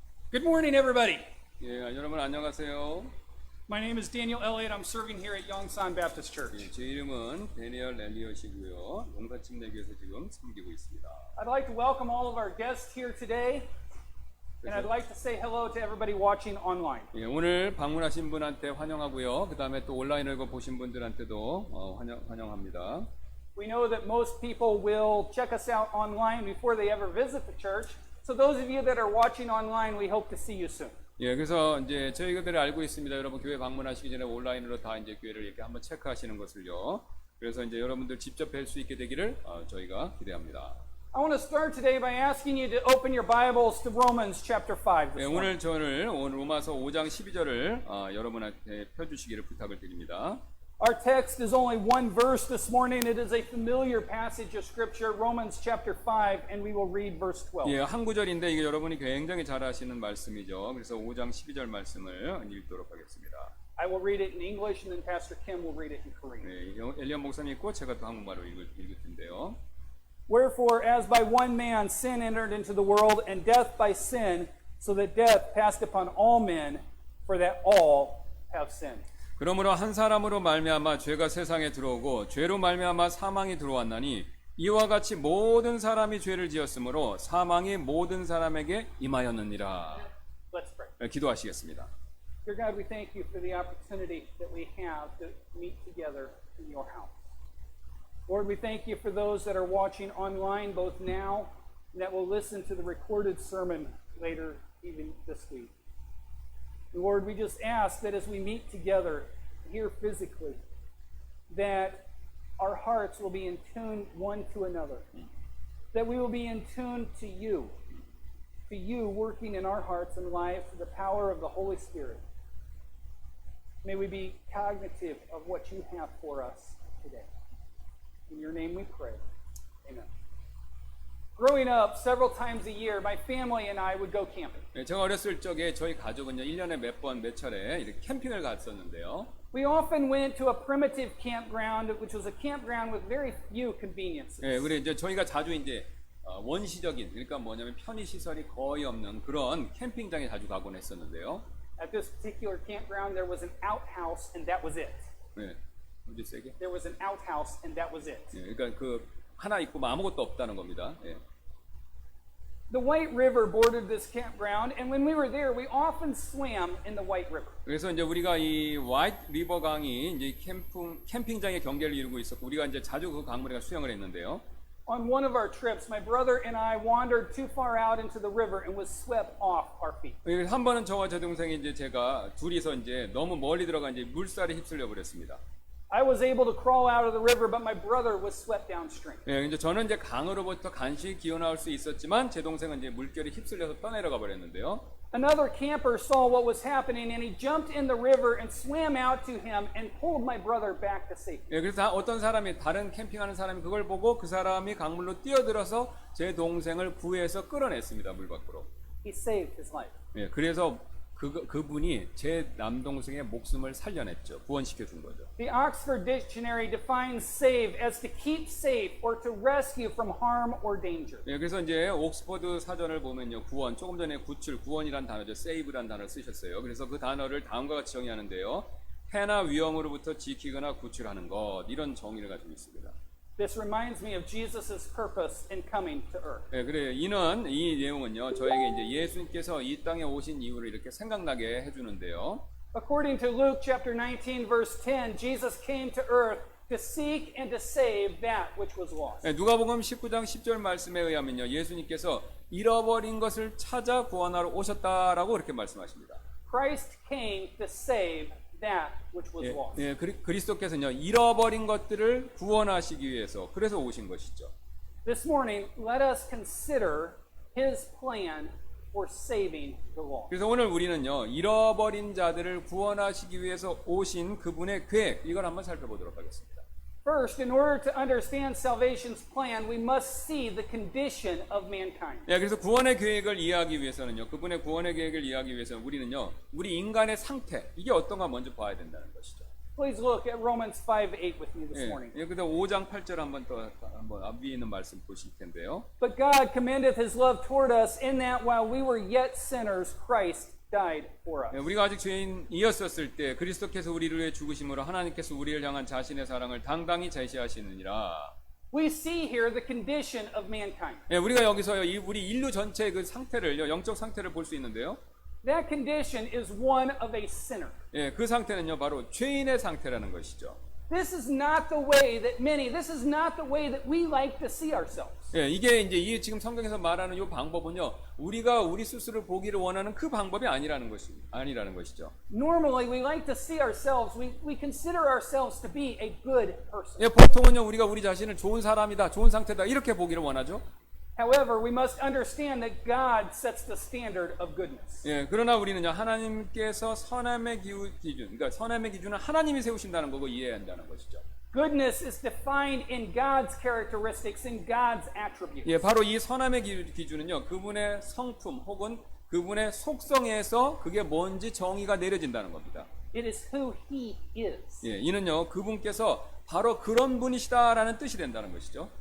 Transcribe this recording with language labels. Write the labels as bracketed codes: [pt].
[en] Good morning, everybody. [ko] 예, 여러분 안녕하세요. [en] My name is Daniel Elliott. I'm serving here at Yongsan Baptist Church. [ko] 예, 제 이름은 데니얼 엘리엇이고요. 용사침대교에서 지금 섬기고 있습니다. [en] I'd like to welcome all of our guests here today, and I'd like to say hello to everybody watching online. [ko] 예, 오늘 방문하신 분한테 환영하고요. 그 다음에 또 온라인으로 보신 분들한테도 환영합니다. [en] We know that most people will check us out online before they ever visit the church. So those of you that are watching online, we hope to see you soon. [ko] 예, 그래서 이제 저희들이 알고 있습니다. 여러분 교회 방문하시기 전에 온라인으로 다 이제 교회를 이렇게 한번 체크하시는 것을요. 그래서 이제 여러분들 직접 뵐 수 있게 되기를 저희가 기대합니다. [en] I want to start today by asking you to open your Bibles to Romans chapter 5 [ko] 예, [en] this morning. [ko] 오늘 로마서 5장 12절을 여러분한테 펴주시기를 부탁을 드립니다. [en] Our text is only one verse this morning. It is a familiar passage of Scripture, Romans chapter 5, and we will read verse 12. [ko] 예, 한 구절인데 이게 여러분이 굉장히 잘 아시는 말씀이죠. 그래서 5장 12절 말씀을 읽도록 하겠습니다. [en] I will read it in English, and then Pastor Kim will read it in Korean. [ko] 네, 엘리언 목사님 있고 제가 또 한국말로 읽을 텐데요. [en] Wherefore, as by one man sin entered into the world, and death by sin, so that death passed upon all men, for that all have sinned. [ko] 그러므로 한 사람으로 말미암아 죄가 세상에 들어오고 죄로 말미암아 사망이 들어왔나니 이와 같이 모든 사람이 죄를 지었으므로 사망이 모든 사람에게 임하였느니라. [en] Let's pray. [ko] 네, 기도하시겠습니다. [en] Dear God, we thank you for the opportunity that we have to meet together in your house. Lord, we thank you for those that are watching online both now and that will listen to the recorded sermon later even this week. Lord, we just ask that as we meet together here physically, that our hearts will be in tune one to another, that we will be in tune to you working in our hearts and lives through the power of the Holy Spirit. May we be cognitive of what you have for us today. In your name we pray. Amen. Growing up, several times a year, my family and I would go camping. [ko] 네, 제가 어렸을 적에 저희 가족은요 1년에 몇 차례 이렇게 캠핑을 갔었는데요. [en] We often went to a primitive campground, which was a campground with very few conveniences. [ko] 네, 우리 이제 저희가 자주 이제 원시적인 그러니까 뭐냐면 편의 시설이 거의 없는 그런 캠핑장에 자주 가곤 했었는데요. [en] At this particular campground, there was an outhouse, and that was it. [ko] 네, 어디 세게? [en] There was an outhouse, and that was it. [ko] 네, 그러니까 그 하나 있고 뭐 아무것도 없다는 겁니다. 네. [en] The White River bordered this campground, and when we were there, we often swam in the White River. [ko] 그래서 이제 우리가 이 화이트 리버 강이 이제 캠핑장의 경계를 이루고 있었고 우리가 이제 자주 그 강물에 수영을 했는데요. [en] On one of our trips, my brother and I wandered too far out into the river and was swept off our feet. [ko] 한 번은 저와 제 동생이 이제 제가 둘이서 이제 너무 멀리 들어가 이제 물살에 휩쓸려 버렸습니다. [en] I was able to crawl out of the river, but my brother was swept downstream. [ko] 예, 이제 저는 이제 강으로부터 간신히 기어나올 수 있었지만 제 동생은 이제 물결에 휩쓸려서 떠내려가 버렸는데요. [en] Another camper saw what was happening, and he jumped in the river and swam out to him and pulled my brother back to safety. [ko] 예, 그래서 어떤 사람이 다른 캠핑하는 사람이 그걸 보고 그 사람이 강물로 뛰어들어서 제 동생을 구해서 끌어냈습니다 물 밖으로. [en] He saved his life. [ko] 예, 그래서 그분이 제 남동생의 목숨을 살려냈죠. 구원시켜 준 거죠. [en] The Oxford Dictionary defines save as to keep safe or to rescue from harm or danger. [ko] 예, 그래서 이제 옥스퍼드 사전을 보면요, 구원, 조금 전에 구원이란 단어죠, save란 단어를 쓰셨어요. 그래서 그 단어를 다음과 같이 정의하는데요, 해나 위험으로부터 지키거나 구출하는 것, 이런 정의를 가지고 있습니다. [en] This reminds me of Jesus' purpose in coming to earth. [ko] 예, 그래요. 이 내용은요, 저에게 이제 예수님께서 이 땅에 오신 이유를 이렇게 생각나게 해주는데요. [en] According to Luke chapter 19 verse 10, Jesus came to earth to seek and to save that which was lost. [ko] 예, 누가복음 19장 10절 말씀에 의하면요, 예수님께서 잃어버린 것을 찾아 구원하러 오셨다라고 그렇게 말씀하십니다. [en] Christ came to save that which was lost. [ko] 예, 그리스도께서는요, 잃어버린 것들을 구원하시기 위해서 그래서 오신 것이죠. [en] This morning, let us consider His plan for saving the lost. [ko] 그래서 오늘 우리는요, 잃어버린 자들을 구원하시기 위해서 오신 그분의 계획, 이걸 한번 살펴보도록 하겠습니다. [en] First, in order to understand salvation's plan, we must see the condition of mankind. [ko] 예, 그래서 구원의 계획을 이해하기 위해서는요, 그분의 구원의 계획을 이해하기 위해서는 우리는요, 우리 인간의 상태, 이게 어떤가 먼저 봐야 된다는 것이죠. [en] Please look at Romans 5:8 with me this [ko] 예, [en] morning. [ko] 예, 그다음 5장 8절 한번 앞 위에 있는 말씀 보실 텐데요. [en] But God commendeth his love toward us in that while we were yet sinners, Christ died for us. [ko] 예, 우리가 아직 죄인이었었을 때 그리스도께서 우리를 위해 죽으심으로 하나님께서 우리를 향한 자신의 사랑을 당당히 제시하시느니라. [en] We see here the condition of mankind. [ko] 예, 우리가 여기서 우리 인류 전체의 그 상태를요, 영적 상태를 볼 수 있는데요. [en] That condition is one of a sinner. [ko] 예, 그 상태는요, 바로 죄인의 상태라는 것이죠. [en] This is not the way that this is not the way that we like to see ourselves. [ko] 예, 이게 이제 이 지금 성경에서 말하는 이 방법은요, 우리가 우리 스스로를 보기를 원하는 그 방법이 아니라는 것이죠. [en] Normally, we like to see ourselves, we consider ourselves to be a good person. [ko] 예, 보통은요, 우리가 우리 자신을 좋은 사람이다, 좋은 상태다, 이렇게 보기를 원하죠. [en] However, we must understand that God sets the standard of goodness. [ko] 예, 그러나 우리는요, 하나님께서 선함의 기준, 그러니까 선함의 기준은 하나님이 세우신다는 거고 이해해야 한다는 것이죠. [en] Goodness is defined in God's characteristics, in God's attributes. [ko] 예, 바로 이 선함의 기준은요, 그분의 성품 혹은 그분의 속성에서 그게 뭔지 정의가 내려진다는 겁니다. [en] It is who He is. [ko] 예, 이는요, 그분께서 바로 그런 분이시다라는 뜻이 된다는 것이죠.